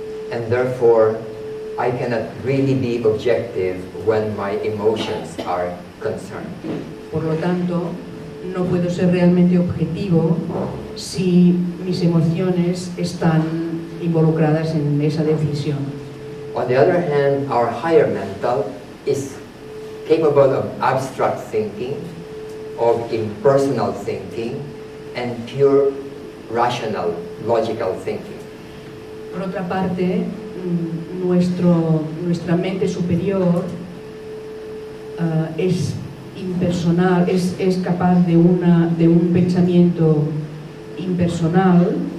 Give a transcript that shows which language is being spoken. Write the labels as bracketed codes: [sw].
[en] And therefore, I cannot really be objective when my emotions are concerned. [es] Por lo tanto, no puedo ser realmente objetivo si mis emociones están involucradas en esa decisión. [en] On the other hand, our higher mental is capable of abstract thinking, of impersonal thinking, and pure rational, logical thinking. [es] Por otra parte, nuestra mente superior es impersonal, es capaz de un pensamiento impersonal.